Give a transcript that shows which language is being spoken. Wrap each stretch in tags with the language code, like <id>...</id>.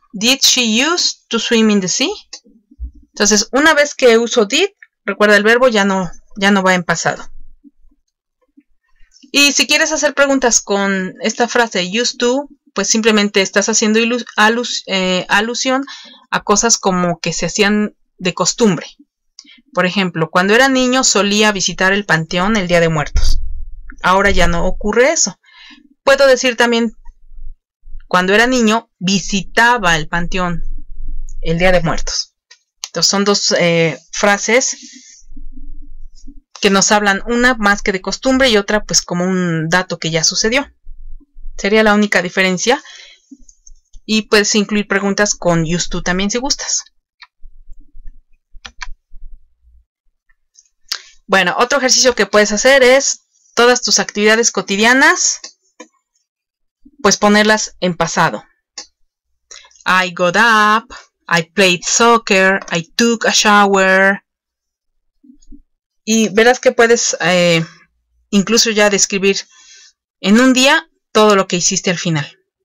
<en>Did she use to swim in the sea?</en> <es>Entonces, una vez que uso did, recuerda el verbo ya no va en pasado. Y si quieres hacer preguntas con esta frase used to, pues simplemente estás haciendo alusión a cosas como que se hacían de costumbre. Por ejemplo, cuando era niño solía visitar el panteón el Día de Muertos. Ahora ya no ocurre eso. Puedo decir también, cuando era niño visitaba el panteón el Día de Muertos. Entonces son dos frases que nos hablan, una más que de costumbre y otra pues como un dato que ya sucedió. Sería la única diferencia. Y puedes incluir preguntas con used to también si gustas. Bueno, otro ejercicio que puedes hacer es todas tus actividades cotidianas, pues ponerlas en pasado.</es> <en>I got up, I played soccer, I took a shower.</en> <es>Y verás que puedes incluso ya describir en un día todo lo que hiciste al final.</es>